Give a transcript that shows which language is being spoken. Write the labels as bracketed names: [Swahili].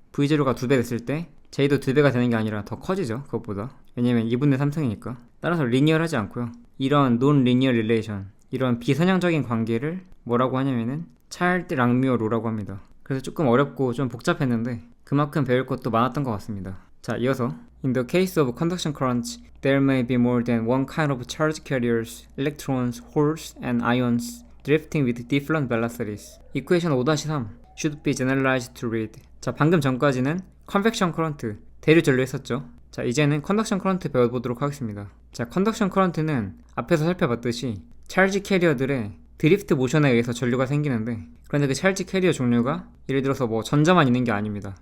[Korean] V0가 2배 됐을 때 J도 2배가 되는 게 아니라 더 커지죠. 그것보다. 왜냐면 2분의 3승이니까. 따라서 리니어하지 않고요. 이런 논리니어 릴레이션, 이런 비선형적인 관계를 뭐라고 하냐면은 차일드 랑뮤어 로라고 합니다. 그래서 조금 어렵고 좀 복잡했는데 그만큼 배울 것도 많았던 것 같습니다. 자, 이어서 [English] In the case of conduction currents, there may be more than one kind of charge carriers, electrons, holes, and ions drifting with different velocities. Equation 5-3 should be generalized to read. [Korean] 자, 방금 전까지는 convection current, 대류 전류 했었죠. 자, 이제는 conduction current 배워보도록 하겠습니다. 자, conduction current는 앞에서 살펴봤듯이 찰지 캐리어들의 드리프트 모션에 의해서 전류가 생기는데, 그런데 그 찰지 캐리어 종류가 예를 들어서 뭐 전자만 있는 게 아닙니다.